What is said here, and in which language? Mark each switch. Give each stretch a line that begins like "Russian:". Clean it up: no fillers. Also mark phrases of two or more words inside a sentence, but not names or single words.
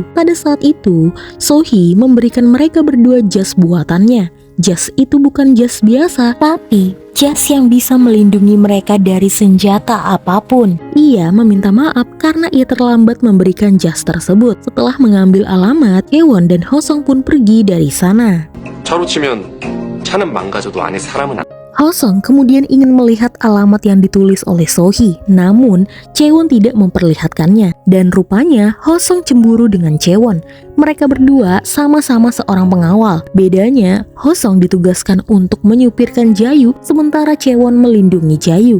Indonesian: Pada saat itu, So-hee memberikan mereka berdua jas buatannya. Jas itu bukan jas biasa, tapi jas yang bisa melindungi mereka dari senjata apapun. Ia meminta maaf karena ia terlambat memberikan jas tersebut. Setelah mengambil alamat, Chaewon dan Ho-sung pun pergi dari sana.
Korean: 차로 치면 차는 망가져도 안에 사람은 안...
Indonesian: Ho-sung kemudian ingin melihat alamat yang ditulis oleh So-hee, namun Chaewon tidak memperlihatkannya. Dan rupanya Hosong cemburu dengan Chaewon. Mereka berdua sama-sama seorang pengawal. Bedanya, Hosong ditugaskan untuk menyupirkan Jayu, sementara Chaewon melindungi Jayu.